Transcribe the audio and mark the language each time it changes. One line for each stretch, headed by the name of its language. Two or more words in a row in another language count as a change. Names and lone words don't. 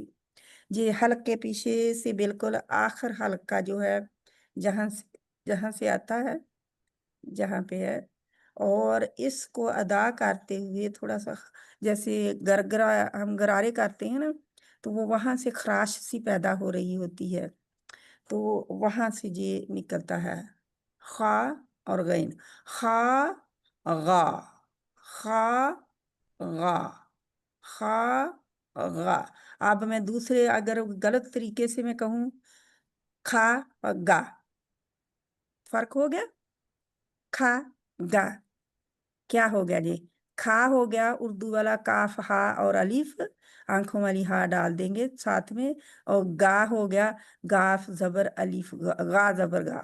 Urdu: یہ حلق کے پیچھے سے بالکل آخر حلق کا جو ہے، جہاں سے آتا ہے، جہاں پہ ہے، اور اس کو ادا کرتے ہوئے تھوڑا سا، جیسے غرغرہ ہم غرارے کرتے ہیں نا، تو وہ وہاں سے خراش سی پیدا ہو رہی ہوتی ہے، تو وہاں سے یہ نکلتا ہے. خا اور غین، خا غا، خا، غا، خا، غا. اب میں دوسرے اگر غلط طریقے سے میں کہوں کھا اور گا، فرق ہو گیا. کھا گا کیا ہو گیا جی؟ کھا ہو گیا اردو والا کاف ہا اور الف، آنکھوں والی ہا ڈال دیں گے ساتھ میں، اور گا ہو گیا گاف زبر الف غا زبر گا.